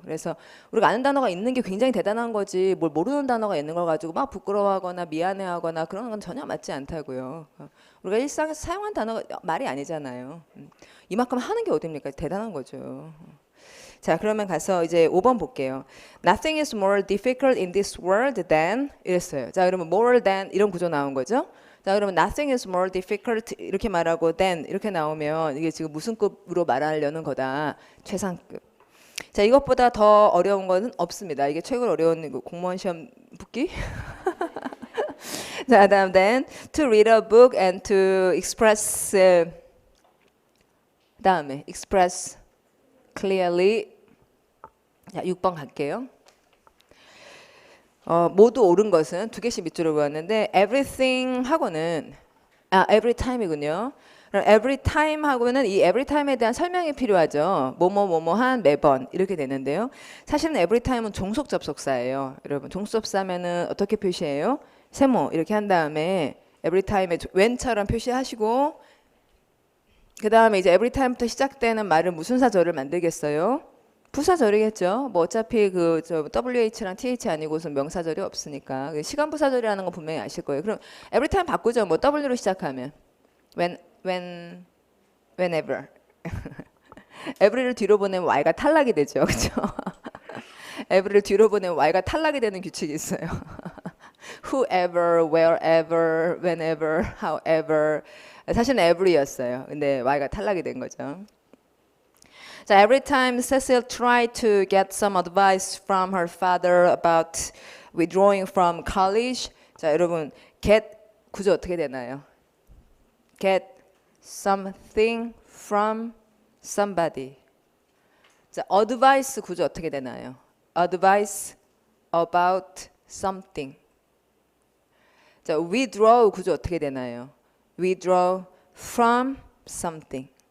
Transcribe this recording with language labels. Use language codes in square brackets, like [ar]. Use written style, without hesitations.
[ko] 그래서 우리가 아는 단어가 있는 게 굉장히 대단한 거지 뭘 모르는 단어가 있는 걸 가지고 막 부끄러워하거나 미안해하거나 그런 건 전혀 맞지 않다고요. 우리가 일상에서 사용한 단어가 말이 아니잖아요. 이만큼 하는 게 어딥니까? 대단한 거죠. 자, 그러면 가서 이제 5번 볼게요. [en] Nothing is more difficult in this world than [ko] 이랬어요. 자, 그러면 more than 이런 구조 나온 거죠. 자, 그러면 [en] nothing is more difficult [ko] 이렇게 말하고 than 이렇게 나오면 이게 지금 무슨 급으로 말하려는 거다. 최상급. 자, 이것보다 더 어려운 거는 없습니다. 이게 최고로 어려운 공무원 시험 붙기. 자, 다음 [en] then to read a book and to express 다음에 express clearly. [ko] 자, 6번 갈게요. 모두 옳은 것은 두 개씩 밑줄을 그었는데 everything 하고는 every time이군요. 그럼 every time 하고는 이 every time에 대한 설명이 필요하죠. 뭐뭐뭐뭐한 매번 이렇게 되는데요. 사실은 every time은 종속 접속사예요. 여러분 종속 접속사면은 어떻게 표시해요? 세모 이렇게 한 다음에 every time에 when처럼 표시하시고 그 다음에 이제 every time부터 시작되는 말은 무슨 사절을 만들겠어요? 부사절이겠죠. 뭐 어차피 저 WH랑 TH 아니고서 명사절이 없으니까 시간 부사절이라는 거 분명히 아실 거예요. 그럼 every time 바꾸죠. 뭐 W로 시작하면 whenever. every를 뒤로 보내면 Y가 탈락이 되죠. 그렇죠? every를 뒤로 보내면 Y가 탈락이 되는 규칙이 있어요. [en] whoever, wherever, whenever, however. [ko] 사실은 every였어요. 근데 Y가 탈락이 된 거죠. [en] 자, every time Cecil tried to get some advice from her father about withdrawing from college. [ko] 자, 여러분, get 구조 어떻게 되나요? [en] Get something from somebody. [ko] 자, advice 구조 어떻게 되나요? [en] Advice about something. [ko] 자, withdraw 구조 어떻게 되나요? [en] Withdraw from something.